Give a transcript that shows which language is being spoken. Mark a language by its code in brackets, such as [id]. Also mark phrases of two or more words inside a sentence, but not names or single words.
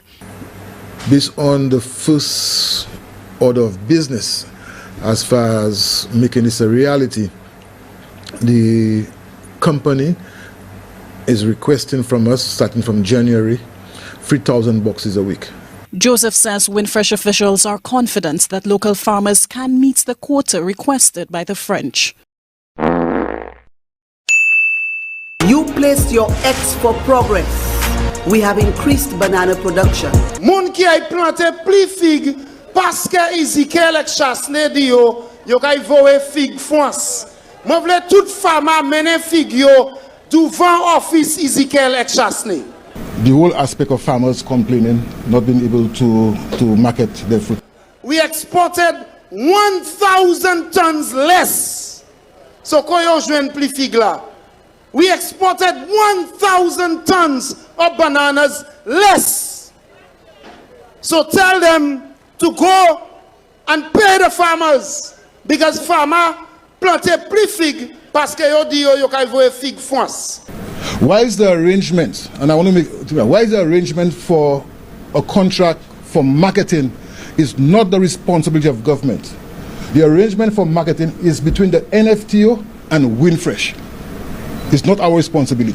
[en] Based on the first order of business, as far as making this a reality, the company is requesting from us, starting from January, 3,000 boxes a week. Joseph says Winfresh officials are confident that local farmers can meet the quota requested by the French. You placed your X for progress. We have increased banana production. [acf] Moun ki ay plante pli fig parce que Ezekiel ek chasne di yo kay vowe fig France. Moi vle tout fama mene fig yo devant office Ezekiel ek chasne. [en] The whole aspect of farmers complaining, not being able to market their fruit. We exported 1,000 tons less. [acf] So koyo jwen pli fig la. [en] We exported 1,000 tons of bananas less. So tell them to go and pay the farmers, because farmer [acf] plante pli fig parce que yo di yo kay voye fig France. [en] Why is the arrangement, and I want to make, why is the arrangement for a contract for marketing is not the responsibility of government? The arrangement for marketing is between the NFTO and Winfresh. It's not our responsibility.